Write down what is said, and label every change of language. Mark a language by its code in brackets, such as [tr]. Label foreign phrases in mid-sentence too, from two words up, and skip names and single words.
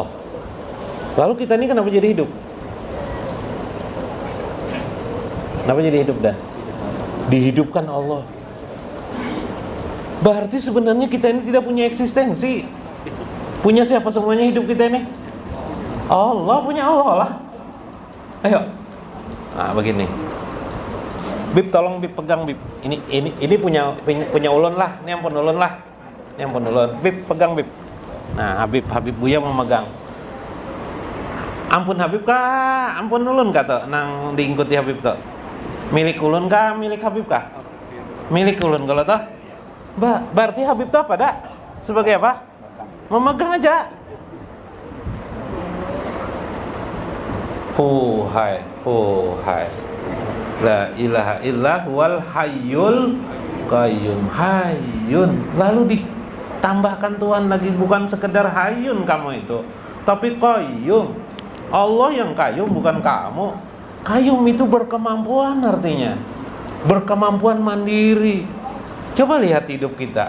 [id] Lalu kita ini kenapa jadi hidup? Kenapa jadi hidup dan dihidupkan Allah? Berarti sebenarnya kita ini tidak punya eksistensi. Punya siapa semuanya hidup kita ini? Allah, punya Allah lah. Ayo. Nah, begini. Bib, tolong Bib pegang Bib. [bjn] Ini punya ulun lah. Ini ampun ulun lah. Ini ampun ulun. Bib pegang Bib. [id] Nah, Habib Buya mau megang. [bjn] Ampun Habib kah? Ampun ulun kata nang diikuti Habib tuh. Milik ulun kah, milik Habib kah? Milik ulun kalau toh. [id] Berarti Habib itu apa dak? Sebagai apa? Memegang aja. Hai. [ar] La ilaha illa huwal hayyul qayyum. Hayyun. [id] Lalu ditambahkan Tuhan lagi, bukan sekedar hayyun kamu itu, tapi qayyum. Allah yang qayyum, bukan kamu. Qayyum itu berkemampuan artinya. Berkemampuan mandiri. Coba lihat hidup kita.